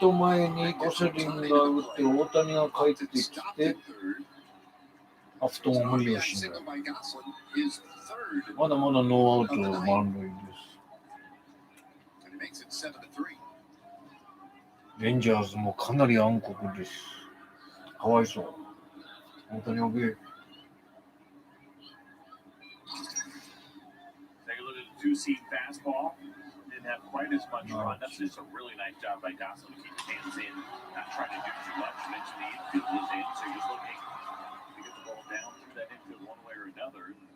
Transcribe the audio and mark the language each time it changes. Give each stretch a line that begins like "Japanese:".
Japanese: ト前にゴセリンが打って大谷が帰ってきてアフトも無理はしない。
English: Single by Gosselin, his third,
Japanese: まだまだノーアウト満塁です。
English: and he makes it 7-3.
Japanese: レンジャーズもかなり暗黒です。かわいそう。大谷おげ。
English: Take a look at the two-seam fastball. Didn't have quite as much run. That's just a really nice job by Gosselin to keep his hands in, not trying to do too much. Eventually, the infield was in, so he was looking to get the ball down through that infield one way or another.